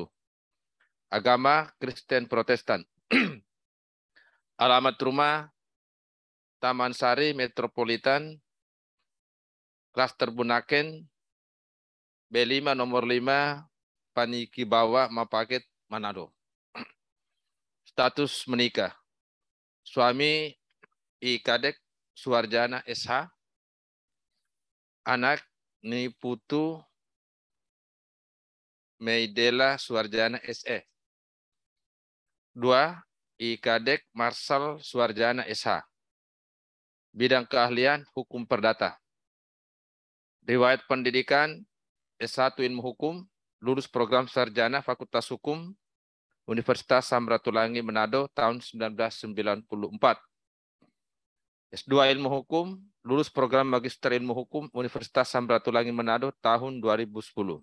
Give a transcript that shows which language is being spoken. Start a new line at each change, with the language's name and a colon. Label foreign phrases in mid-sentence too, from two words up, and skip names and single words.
Indonesian: Agama Kristen Protestan. Alamat rumah Taman Sari Metropolitan, Klaster Bunaken, B5 nomor 5, Paniki Bawa, Mapaket, Manado. Status menikah. Suami I Kadek Suwarjana SH. Anak Ni Putu Meidela Suwarjana SE. 2. I Kadek Marsal Suwarjana SH. Bidang keahlian Hukum Perdata. Riwayat pendidikan S1 Ilmu Hukum, lulus program sarjana Fakultas Hukum Universitas Samratulangi Manado tahun 1994. S2 Ilmu Hukum, lulus program Magister Ilmu Hukum Universitas Samratulangi Manado tahun 2010.